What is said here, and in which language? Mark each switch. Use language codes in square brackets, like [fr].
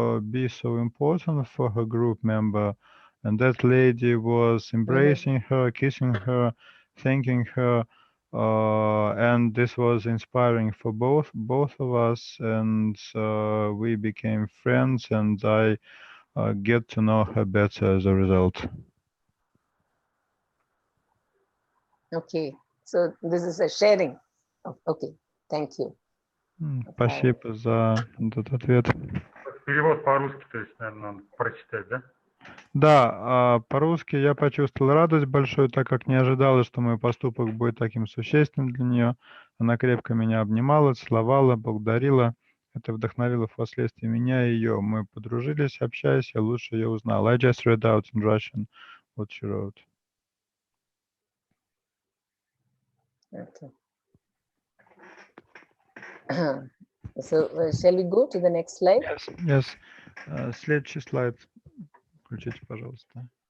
[en] be so important for her group member, and that lady was embracing her, kissing her, thanking her, and this was inspiring for both of us, and we became friends, and I get to know her better as a result. Okay, so this is a sharing. Okay, thank you. [ru] Спасибо за этот ответ. перевод по-русски, то есть, наверное, надо прочитать, да? Да, по-русски я почувствовал радость большую, так как не ожидала, что мой поступок будет таким существенным для нее. Она крепко меня обнимала, целовала, благодарила. Это вдохновило впоследствии меня и ее. Мы подружились, общаясь, я лучше ее узнал. [en] I just read out in Russian what she wrote. Okay. So, shall we go to the next slide? [ru] Yes. Следующий слайд. Включите, пожалуйста.